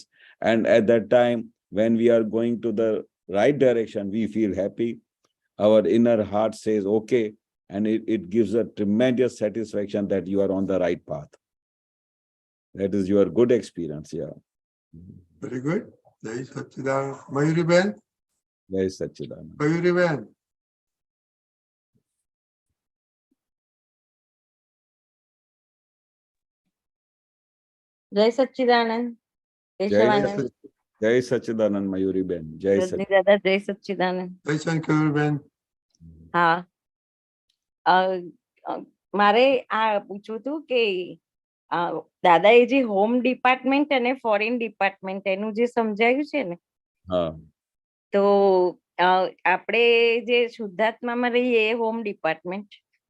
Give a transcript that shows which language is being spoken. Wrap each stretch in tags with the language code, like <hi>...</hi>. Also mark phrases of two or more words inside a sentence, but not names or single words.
<en>And at that time, when we are going to the right direction, we feel happy. Our inner heart says, okay, and it gives a tremendous satisfaction that you are on the right path. That is your good experience, yeah. Very good.</en> <sa>जय सच्चिदानंद. Mayuri Ben? जय सच्चिदानंद. Mayuri Ben? जय सच्चिदानंद. Keshavanand. जय सच्चिदानंद, Mayuri Ben. जय सच्चिदानंद. Dada, जय सच्चिदानंद. Jai Shankar Ben?</sa> <gu>હા મારે આ પૂછવું હતું કે દાદાએ જે</gu> <en>home department</en> <gu>અને</gu> <en>foreign department</en> <gu>એનું જે સમજાયું છે ને, તો આપણે જે શુદ્ધાત્મામાં રહીએ એ</gu> <en>home department,</en>